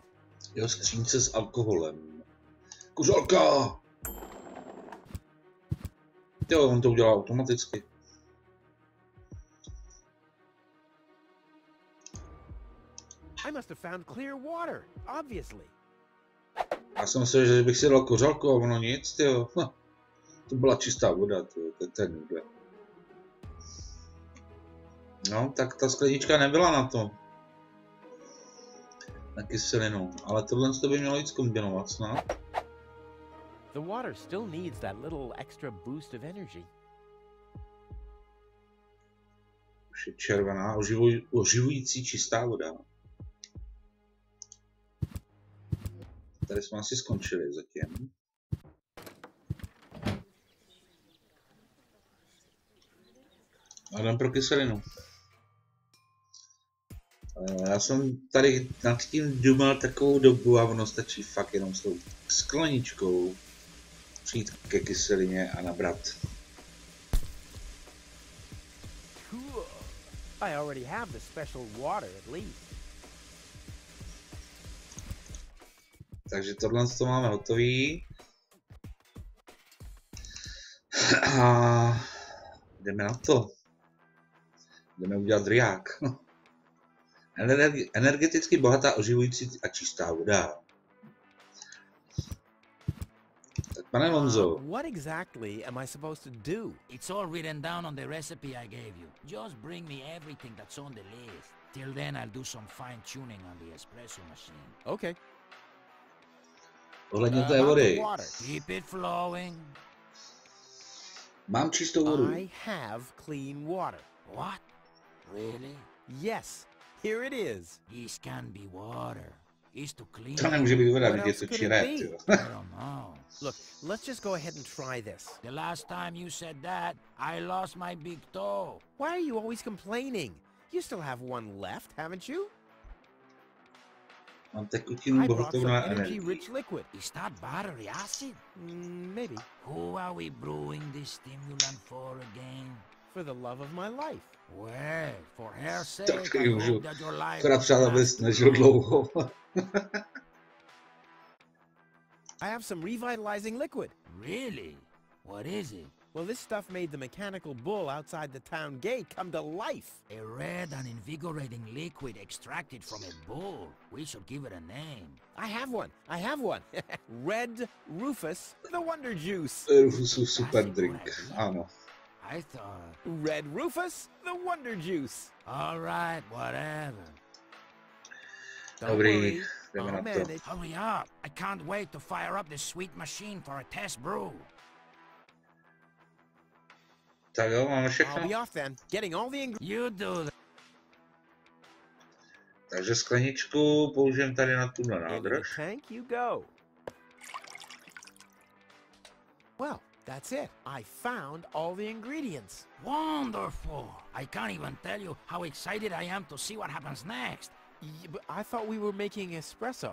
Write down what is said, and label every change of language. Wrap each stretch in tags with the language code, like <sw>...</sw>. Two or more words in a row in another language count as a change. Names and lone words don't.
<cs>Jeho skřínce s alkoholem. Kuřálka! Jo, on to udělá automaticky.</cs> <en>I must have found clear water, obviously.</en> <cs>Já jsem myslel, že bych si dal kořálku a ono nic, tyjo. To byla čistá voda, tyjo, to je ten nude. No, tak ta sklenička nebyla na to. Na kyselinu, ale tohle by mělo jít zkombinovat snad.</cs> <en>The water still needs that little extra boost of energy.</en> <cs>Už je červená, oživující čistá voda. Tady jsme asi skončili zatím. A jdem pro kyselinu. Já jsem tady nad tím dumal takovou dobu a ono stačí fakt jenom s tou skleničkou přijít ke kyselině a nabrat. Cool.</cs> <en>I already have the special water at least.</en> <cs>Takže tohle to máme hotový. A jdeme na to. Jdeme udělat driák. Energeticky bohatá, oživující a čistá voda. Tak pane Lonzo.</cs> <en>What exactly am I supposed to do? It's all written down on the recipe I gave you. Just bring me everything that's on the list. Till then I'll do some fine tuning on the espresso machine. Okay.</en> <cs>Ohledně té vody.</cs> <en>Keep it flowing.</en> <cs>Mám čistou vodu.</cs> <en>I have clean water. What? Really? Yes. Here it is. This can be water. It's to clean.</en> <cs>To nemůže být voda,</cs> <en>What</en> <cs>když je</cs> <en>else</en> <cs>to</cs> <en>could it</en> <cs>čiré,</cs> <en>be?</en> <cs>tyjo.</cs> <en>I don't know. Look, let's just go ahead and try this. The last time you said that, I lost my big toe. Why are you always complaining? You still have one left, haven't you?</en> <cs>Mám tekutinu</cs> <en>I brought</en> <cs>bohatou</cs> <en>some</en> <cs>na energii.</cs> <en>energy-rich liquid. Is that battery acid? Maybe. Who are we brewing this stimulant for again? For the love of my life. Well, for her sake,</en> <cs>Tak</cs> <en>I</en> <cs>můžu.</cs> <en>hope that your life</en> <cs>Akorát přát, abys nežil dlouho.</cs> <en>I have some revitalizing liquid. Really? What is it? Well, this stuff made the mechanical bull outside the town gate come to life. A red and invigorating liquid extracted from a bull. We should give it a name. I have one. Red Rufus, the Wonder Juice.</en> <cs>Rufusův super drink, ano.</cs> <en>I thought... Red Rufus, the Wonder Juice. All right, whatever. Don't worry,</en> <cs>jdeme</cs> <en>I'll</en> <cs>na to.</cs> <en>manage. Hurry up. I can't wait to fire up this sweet machine for a test brew.</en> <cs>Tak jo, máme</cs> <en>I'll</en> <cs>všechno.</cs> <en>be off then, getting all the ingredients. You do that.</en> <cs>Takže skleničku použijeme tady na tuhle</cs> <en>Into the</en> <cs>nádrž.</cs> <en>tank you go. Well, that's it. I found all the ingredients. Wonderful. I can't even tell you how excited I am to see what happens next. But I thought we were making espresso.</en>